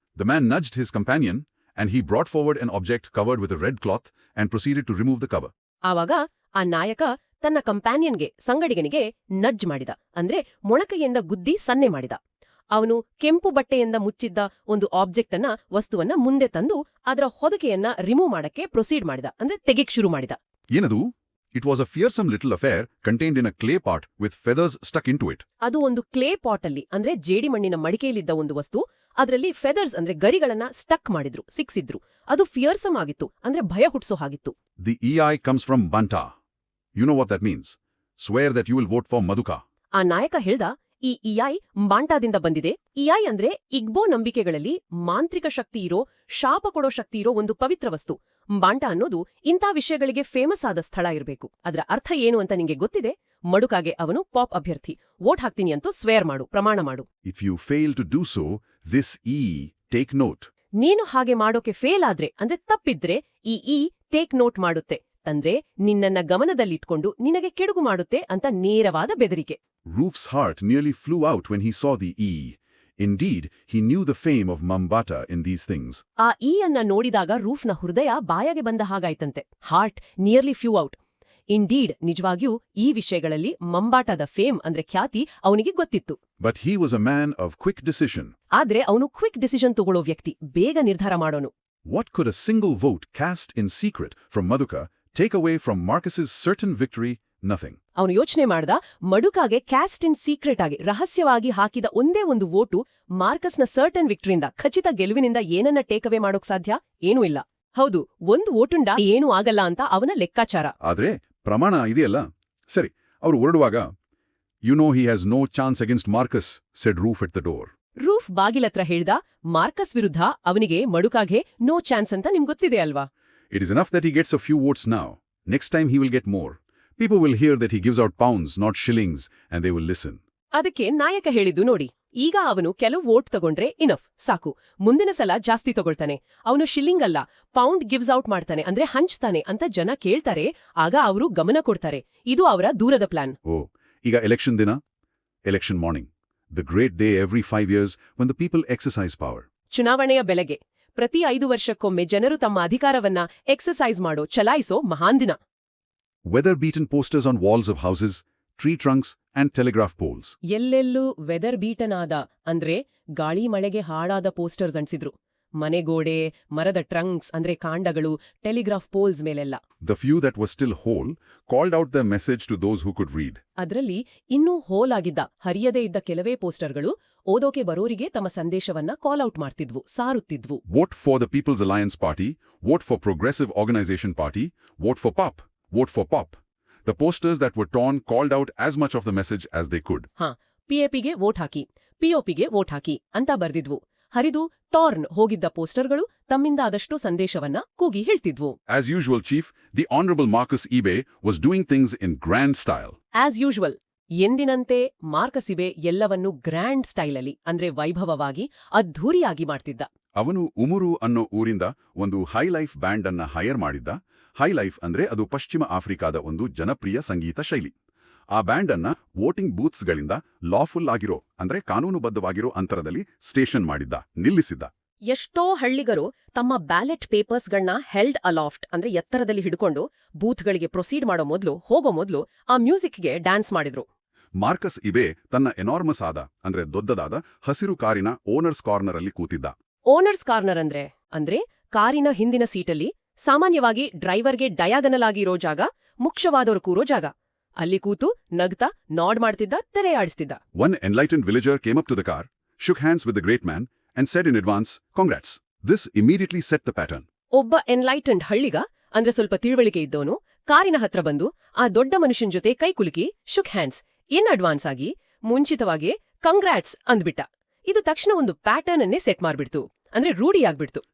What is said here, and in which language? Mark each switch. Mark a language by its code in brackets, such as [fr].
[en] The man nudged his companion and he brought forward an object covered with a red cloth and proceeded to remove the cover. [kn] ಆವಾಗ ಆ ನಾಯಕ ತನ್ನ ಕಂಪ್ಯಾನಿಯನ್ಗೆ, ಸಂಗಡಿಗನಿಗೆ nudge ಮಾಡಿದ, ಅಂದ್ರೆ ಮೊಣಕೈಯಿಂದ ಗುದ್ದಿ ಸನ್ನೆ ಮಾಡಿದ. ಅವನು ಕೆಂಪು ಬಟ್ಟೆಯಿಂದ ಮುಚ್ಚಿದ್ದ ಒಂದು ಆಬ್ಜೆಕ್ಟ್ ಅನ್ನ, ವಸ್ತುವನ್ನ ಮುಂದೆ ತಂದು ಅದರ ಹೊದಿಕೆಯನ್ನ ರಿಮೂವ್ ಮಾಡಕ್ಕೆ ಪ್ರೊಸೀಡ್ ಮಾಡಿದ, ಅಂದ್ರೆ ತೆಗೆಕ್ ಶುರು ಮಾಡಿದ. ಏನದು? [en] It was a fearsome little affair contained in a clay pot with feathers stuck into it. [kn] ಅದು ಒಂದು ಕ್ಲೇ ಪಾಟ್ ಅಲ್ಲಿ, ಅಂದ್ರೆ ಜೇಡಿಮಣ್ಣಿನ ಮಡಿಕೆಯಲ್ಲಿದ್ದ ಒಂದು ವಸ್ತು, ಅದರಲ್ಲಿ ಫೆದರ್ಸ್ ಅಂದ್ರೆ ಗರಿಗಳನ್ನ ಸ್ಟಕ್ ಮಾಡಿದ್ರು, ಸಿಕ್ಸಿದ್ರು. ಅದು ಫಿಯರ್ಸಮ್ ಆಗಿತ್ತು, ಅಂದ್ರೆ ಭಯ ಹುಟ್ಟಿಸೋ ಹಾಗಿತ್ತು. [en] The EI comes from Banta. You know what that means? Swear that you will vote for Maduka. [kn] ಆ ನಾಯಕ ಹೇಳ್ದ, ಈ ಇಐ ಬಾಂಟಾದಿಂದ ಬಂದಿದೆ. ಇಐ ಅಂದ್ರೆ ಇಗ್ಬೋ ನಂಬಿಕೆಗಳಲ್ಲಿ ಮಾಂತ್ರಿಕ ಶಕ್ತಿ ಇರೋ, ಶಾಪ ಕೊಡೋ ಶಕ್ತಿ ಇರೋ ಒಂದು ಪವಿತ್ರ ವಸ್ತು. ಬಾಂಟಾ ಅನ್ನೋದು ಇಂಥ ವಿಷಯಗಳಿಗೆ ಫೇಮಸ್ ಆದ ಸ್ಥಳ ಇರಬೇಕು. ಅದರ ಅರ್ಥ ಏನು ಅಂತ ನಿಂಗೆ ಗೊತ್ತಿದೆ? ಮಡುಕಾಗೆ ಅವನು ಪಾಪ್ ಅಭ್ಯರ್ಥಿ, ವೋಟ್ ಹಾಕ್ತೀನಿ ಅಂತೂ ಸ್ವೇರ್ ಮಾಡು, ಪ್ರಮಾಣ ಮಾಡು. [en] If you fail to do so, this E, take note. [kn] ನೀನು ಹಾಗೆ ಮಾಡೋಕೆ ಫೇಲ್ ಆದ್ರೆ, ಅಂದ್ರೆ ತಪ್ಪಿದ್ರೆ, ಈ ಟೇಕ್ ನೋಟ್ ಮಾಡುತ್ತೆ, ತಂದ್ರೆ ನಿನ್ನನ್ನ ಗಮನದಲ್ಲಿಟ್ಕೊಂಡು ನಿನಗೆ ಕೆಡುಕು ಮಾಡುತ್ತೆ ಅಂತ ನೇರವಾದ ಬೆದರಿಕೆ. [en] Roof's heart nearly flew out when he saw the E. Indeed, he knew the fame of Mambata in these things. [kn] ಆ ಈ ಅನ್ನ ನೋಡಿದಾಗ ರೂಫ್ನ ಹೃದಯ ಬಾಯಾಗೆ ಬಂದ ಹಾಗಾಯ್ತಂತೆ. [en] Heart nearly flew out. Indeed, [kn] ನಿಜವಾಗಿಯೂ ಈ ವಿಷಯಗಳಲ್ಲಿ ಮಂಬಾಟದ ಫೇಮ್ ಅಂದ್ರೆ ಖ್ಯಾತಿ ಅವನಿಗೆ ಗೊತ್ತಿತ್ತು. [en] But he was a man of quick decision. [kn] ಆದ್ರೆ ಅವನು ಕ್ವಿಕ್ ಡಿಸಿಷನ್ ತಗೊಳ್ಳೋ ವ್ಯಕ್ತಿ, ಬೇಗ ನಿರ್ಧಾರ ಮಾಡೋನು. [en] What could a single vote cast in secret from Maduka take away from Marcus's certain victory? Nothing. [kn] ಅವನು ಯೋಚನೆ ಮಾಡ್ದ, ಮಡುಕಾಗೆ ಕ್ಯಾಸ್ಟ್ ಇನ್ ಸೀಕ್ರೆಟ್ ಆಗಿ ರಹಸ್ಯವಾಗಿ ಹಾಕಿದ ಒಂದೇ ಒಂದು ವೋಟು ಮಾರ್ಕಸ್ನ ಸರ್ಟನ್ ವಿಕ್ಟರಿಯಿಂದ, ಖಚಿತ ಗೆಲುವಿನಿಂದ ಏನನ್ನ ಟೇಕ್ ಅವೇ ಮಾಡೋಕ್ ಸಾಧ್ಯ? ಏನೂ ಇಲ್ಲ. ಹೌದು, ಒಂದು ವೋಟುಂಡ ಏನೂ ಆಗಲ್ಲ ಅಂತ ಅವನ ಲೆಕ್ಕಾಚಾರ. ಆದ್ರೆ ಪ್ರಮಾಣ ಇದೆಯಲ್ಲ. ಸರಿ, ಅವರು ಹೊರಡುವಾಗ, [en] "You know he has no chance against Marcus," said Roof at the door. [kn] Roof ಬಾಗಿಲತ್ರ ಹೇಳ್ದ, ಮಾರ್ಕಸ್ ವಿರುದ್ಧ ಅವನಿಗೆ ಮಡುಕಾಗೆ ನೋ ಚಾನ್ಸ್ ಅಂತ ನಿಮ್ಗೊತ್ತಿದೆ ಅಲ್ವಾ? [en] It is enough that he gets a few votes now. Next time he will get more. People will hear that he gives out pounds, not shillings, and they will listen. [kn] ಅದಕ್ಕೆ ನಾಯಕ ಹೇಳಿದ್ದು ನೋಡಿ, ಈಗ ಅವನು ಕೆಲವು vote ತಗೊಂಡ್ರೆ enough, ಸಾಕು. ಮುಂದಿನ ಸಲ ಜಾಸ್ತಿ ತಗೊಳ್ತಾನೆ. ಅವನು ಶಿಲ್ಲಿಂಗ್ ಅಲ್ಲ, ಪೌಂಡ್ ಗಿವ್ಸ್ ಔಟ್ ಮಾಡ್ತಾನೆ, ಅಂದ್ರೆ ಹಂಚ್ತಾನೆ ಅಂತ ಜನ ಕೇಳ್ತಾರೆ. ಆಗ ಅವರು ಗಮನ ಕೊಡ್ತಾರೆ. ಇದು ಅವರ ದೂರದ ಪ್ಲಾನ್. ಈಗ ಎಲೆಕ್ಷನ್ ದಿನ, [en] Election morning, the great day every 5 years when the people exercise power. [kn] ಚುನಾವಣೆಯ ಬೆಳಗ್ಗೆ ಪ್ರತಿ 5 ವರ್ಷಕ್ಕೊಮ್ಮೆ ಜನರು ತಮ್ಮ ಅಧಿಕಾರವನ್ನ ಎಕ್ಸರ್ಸೈಸ್ ಮಾಡೋ, ಚಲಾಯಿಸೋ ಮಹಾನ್ ದಿನ. [en] Weather-beaten posters on walls of houses, tree trunks and telegraph poles. [kn] ಎಲ್ಲೆಲ್ಲೂ ವೆದರ್ ಬೀಟನಾದ ಅಂದ್ರೆ ಗಾಳಿ ಮಳೆಗೆ ಹಾಳಾದ ಪೋಸ್ಟರ್ಸ್ ಅಂಟಿಸಿದ್ರು. ಮನೆಗೋಡೆ, ಮರದ ಟ್ರಂಕ್ಸ್ ಅಂದ್ರೆ ಕಾಂಡಗಳು, ಟೆಲಿಗ್ರಾಫ್ ಪೋಲ್ಸ್ ಮೇಲೆಲ್ಲ. [en] The few that were still whole called out their message to those who could read. [kn] ಅದ್ರಲ್ಲಿ ಇನ್ನೂ ಹೋಲ್ ಆಗಿದ್ದ, ಹರಿಯದೇ ಇದ್ದ ಕೆಲವೇ ಪೋಸ್ಟರ್ಗಳು ಓದೋಕೆ ಬರೋರಿಗೆ ತಮ್ಮ ಸಂದೇಶವನ್ನ ಕಾಲ್ out ಮಾಡ್ತಿದ್ವು, ಸಾರುತ್ತಿದ್ವು. [en] Vote for the People's Alliance Party, vote for Progressive Organization Party, vote for POP, vote for POP. The posters that were torn called out as much of the message as they could. [kn] ಪಿಎಪಿಗೆ vote hockey, ಪಿಒಪಿಗೆ vote ಹಾಕಿ ಅಂತ ಬರ್ದಿದ್ವು. ಹರಿದು torn ಹೋಗಿದ್ದ ಪೋಸ್ಟರ್ಗಳು ತಮ್ಮಿಂದ ಆದಷ್ಟು ಸಂದೇಶವನ್ನ ಕೂಗಿ ಹೇಳ್ತಿದ್ವು. [en] As usual, Chief, the Honorable Marcus Ibe was doing things in grand style. [kn] As usual, ಎಂದಿನಂತೆ Marcus ಇಬೆ ಎಲ್ಲವನ್ನೂ grand ಸ್ಟೈಲಲ್ಲಿ, ಅಂದ್ರೆ ವೈಭವವಾಗಿ, ಅದ್ಧೂರಿಯಾಗಿ ಮಾಡ್ತಿದ್ದ. ಅವನು ಉಮುರು ಅನ್ನೋ ಊರಿಂದ ಒಂದು ಹೈಲೈಫ್ ಬ್ಯಾಂಡ್ ಅನ್ನ ಹೈರ್ ಮಾಡಿದ್ದ. ಹೈಲೈಫ್ ಅಂದ್ರೆ ಅದು ಪಶ್ಚಿಮ ಆಫ್ರಿಕಾದ ಒಂದು ಜನಪ್ರಿಯ ಸಂಗೀತ ಶೈಲಿ. ಆ ಬ್ಯಾಂಡ್ ಅನ್ನ ವೋಟಿಂಗ್ ಬೂತ್ಸ್ಗಳಿಂದ ಲಾಫುಲ್ ಆಗಿರೋ, ಅಂದ್ರೆ ಕಾನೂನುಬದ್ಧವಾಗಿರೋ ಅಂತರದಲ್ಲಿ ಸ್ಟೇಷನ್ ಮಾಡಿದ್ದ, ನಿಲ್ಲಿಸಿದ್ದ. ಎಷ್ಟೋ ಹಳ್ಳಿಗರು ತಮ್ಮ ಬ್ಯಾಲೆಟ್ ಪೇಪರ್ಸ್ಗಳನ್ನ ಹೆಲ್ಡ್ ಅಲಾಫ್ಟ್, ಅಂದ್ರೆ ಎತ್ತರದಲ್ಲಿ ಹಿಡ್ಕೊಂಡು ಬೂತ್ಗಳಿಗೆ ಪ್ರೊಸೀಡ್ ಹೋಗೋ ಮೊದಲು ಆ ಮ್ಯೂಸಿಕ್ಗೆ ಡ್ಯಾನ್ಸ್ ಮಾಡಿದ್ರು. ಮಾರ್ಕಸ್ ಇಬೆ ತನ್ನ ಎನಾರ್ಮಸ್ ಆದ, ಅಂದ್ರೆ ದೊಡ್ಡದಾದ ಹಸಿರು ಕಾರಿನ ಓನರ್ಸ್ ಕಾರ್ನರ್ ಅಲ್ಲಿ ಕೂತಿದ್ದ. ಓನರ್ಸ್ ಕಾರ್ನರ್ ಅಂದ್ರೆ ಕಾರಿನ ಹಿಂದಿನ ಸೀಟಲ್ಲಿ, ಸಾಮಾನ್ಯವಾಗಿ ಡ್ರೈವರ್ಗೆ ಡಯಾಗನಲ್ ಆಗಿರೋ ಜಾಗ, ಮುಖ್ಯವಾದವರು ಕೂರೋ ಜಾಗ. ಅಲ್ಲಿ ಕೂತು ನಗ್ತಾ ನಾಡ್ ಮಾಡ್ತಿದ್ದ, ತೆರೆ ಆಡಿಸ್ತಿದ್ದ. [en] One enlightened villager came up to the car, shook hands with the great man, and said in advance, "Congrats." This immediately set the pattern. [kn] ಒಬ್ಬ ಎನ್ಲೈಟೆಂಡ್ ಹಳ್ಳಿಗ, ಅಂದ್ರೆ ಸ್ವಲ್ಪ ತಿಳುವಳಿಕೆ ಇದ್ದವನು, ಕಾರಿನ ಹತ್ರ ಬಂದು ಆ ದೊಡ್ಡ ಮನುಷ್ಯನ್ ಜೊತೆ ಕೈ ಕುಲುಕಿ ಶುಕ್ ಹ್ಯಾಂಡ್ಸ್, ಇನ್ ಅಡ್ವಾನ್ಸ್ ಆಗಿ, ಮುಂಚಿತವಾಗಿ ಕಂಗ್ರಾಟ್ಸ್ ಅಂದ್ಬಿಟ್ಟ. ಇದು ತಕ್ಷಣ ಒಂದು ಪ್ಯಾಟರ್ನ್ ಅನ್ನೇ ಸೆಟ್ ಮಾಡ್ಬಿಡ್ತು, ಅಂದ್ರೆ ರೂಢಿಯಾಗ್ಬಿಡ್ತು.